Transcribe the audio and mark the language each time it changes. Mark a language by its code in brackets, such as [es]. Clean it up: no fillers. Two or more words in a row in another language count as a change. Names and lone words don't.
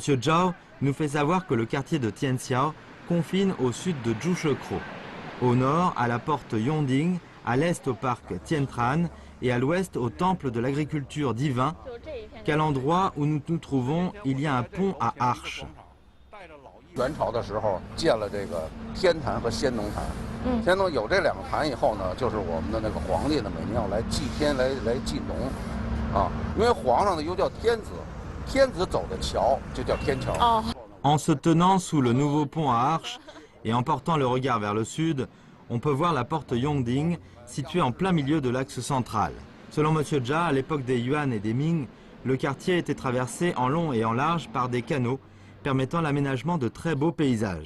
[fr] Zhao nous fait savoir que le quartier de Tianqiao confine au sud de Zhushekro, au nord à la porte Yongding, à l'est au parc Tiantran et à l'ouest au temple de l'agriculture divin, qu'à l'endroit où nous nous trouvons, il y a un pont à arches. [zh] 元朝的时候建了这个天坛和先农坛，先农有这两个坛以后呢，就是我们的那个皇帝呢每年要来祭天来祭农，因为皇上呢又叫天子，天子走的桥就叫天桥。 [fr] En se tenant sous le nouveau pont à arches et en portant le regard vers le sud, on peut voir la porte Yongding située en plein milieu de l'axe central. Selon M. Jia, à l'époque des Yuan et des Ming, le quartier était traversé en long et en large par des canaux permettant l'aménagement de très beaux paysages.